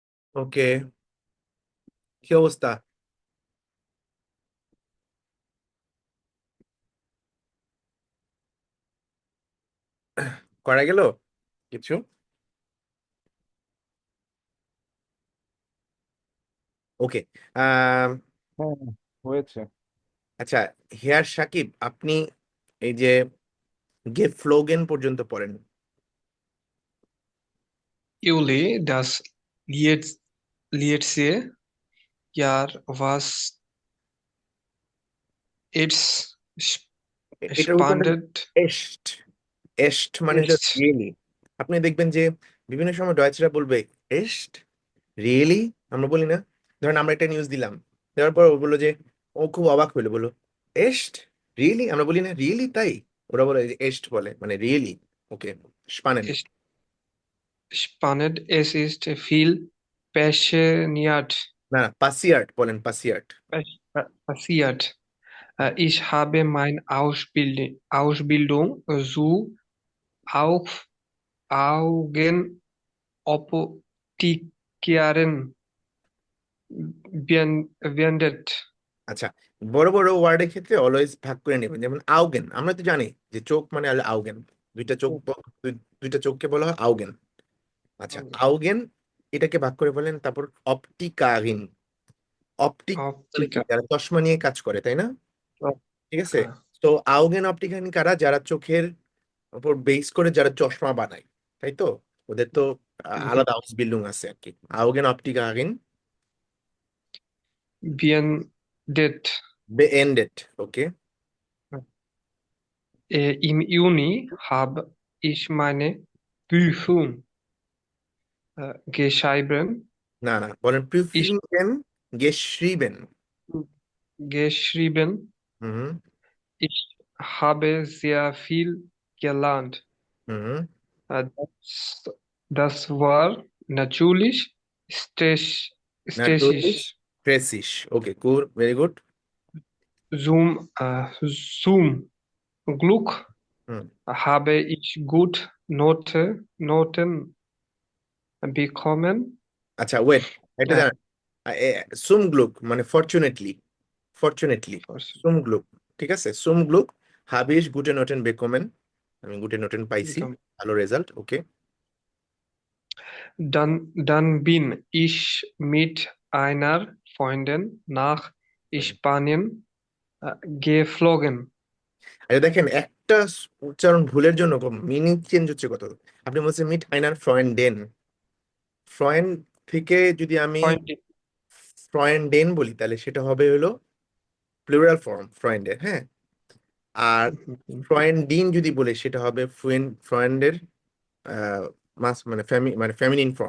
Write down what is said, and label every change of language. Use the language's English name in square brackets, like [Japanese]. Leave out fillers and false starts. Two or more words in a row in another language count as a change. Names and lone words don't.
[Bangla] ওকে, কি অবস্থা? করা গেল কিছু? ওকে। আহ হ্যাঁ, হয়েছে। আচ্ছা, হেয়ার সাকিব, আপনি এই যে গেফ্লোগেন পর্যন্ত পড়েন। [German] Juli, das letzte Jahr [English] was it's [Bangla] এটার উচ্চারণ [German] spannend [Bangla] এস্ট। এস্ট মানে হলো [German] ist. [English] রিয়েলি। [Bangla] আপনি দেখবেন যে বিভিন্ন সময় ডয়েচরা বলবে এস্ট রিয়েলি, আমরা বলি না? ধরেন আমরা একটা নিউজ দিলাম, দেওয়ার পর ও বললো যে, ও খুব অবাক হইলো, বললো এস্ট রিয়েলি, আমরা বলি না রিয়েলি তাই, ওরা বলে যে এস্ট বলে মানে রিয়েলি। ওকে, স্পানেন। [German] Ist spannend. Es ist viel passiert. [Bangla] না, পাসিয়ার্ট বলেন, পাসিয়ার্ট। [German] Passiert. Ich habe meine Ausbildung zu Augenoptikerin beendet. [Bangla] আচ্ছা, বড় বড় ওয়ার্ডের ক্ষেত্রে অলওয়েজ ভাগ করে নেবেন। যেমন আউগেন, আমরা তো জানি যে চোখ মানে হলো আউগেন, দুইটা চোখ, দুইটা চোখকে বলা হয় আউগেন। আচ্ছা, আউগেন এটাকে ভাগ করে বলেন, তারপর অপটিকারিন। অপটিক মানে কি? [German] Optiker. [Bangla] যারা চশমা নিয়ে কাজ করে, তাই না? ঠিক আছে। [German] Optiker. [Bangla] তো [German] Augenoptikerin [Bangla] কারা? যারা চোখের উপর বেস করে যারা চশমা বানায়, তাই তো? ওদের তো আলাদা বিল্ডিং আছে আর কি। [German] Augenoptikerin Beendet. beendet. ওকে। Im Juni habe ich meine Prüfung geschrieben. [Bangla] না না, বলেন [German] Ich প্রিফিংগেন geschrieben। geschrieben. হুম Ich habe sehr viel gelernt. হুম। Das war natürlich Natürlich stressig. [Bangla] প্রেসিস। ওকে, [English] good, very good. [German] Zum Glück হুম। habe ich gut Noten bekommen. [Bangla] আচ্ছা, ওয়েট, এটা Äh, জানেন [German] zum Glück [Bangla] মানে ফরচুনেটলি, ফরচুনেটলি [German] zum Glück. [Bangla] ঠিক আছে, [German] সুম গ্লুক habe ich gute Noten bekommen, [Bangla] আমি [German] gute Noten [Bangla] পাইছি, ভালো রেজাল্ট। ওকে। [German] Dann bin ich mit einer Freundin nach Spanien geflogen. [Bangla] আচ্ছা দেখেন, একটা উচ্চারণ ভুলের জন্য মিনিং চেঞ্জ হচ্ছে কত। আপনি বলছেন [German] mit einer Freunden, [Bangla] ফ্রয়েন্ড থেকে যদি আমি [German] Freundin. [Bangla] ফ্রয়েন্ডেন বলি, তাহলে সেটা হবে হলো প্লুরাল ফর্ম ফ্রয়েন্ডের। হ্যাঁ, আর ফ্রয়েন্ডিন যদি বলে সেটা হবে ফ্রয়েন্ডের মাস মানে ফেমিনিন ফর্ম।